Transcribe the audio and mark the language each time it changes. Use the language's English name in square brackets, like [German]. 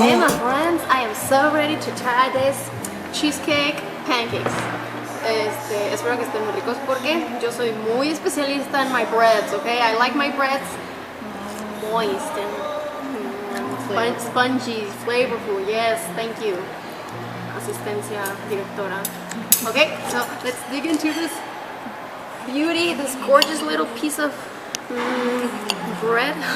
[English] Hey my friends, I am so ready to try this cheesecake pancakes. [Spanish] Espero que estén muy ricos porque yo soy muy especialista en [English] my breads, okay? I like my breads moist and spongy, flavorful. Yes, thank you. [Spanish] Asistencia directora. [English] Okay, so let's dig into this beauty, this gorgeous little piece of bread.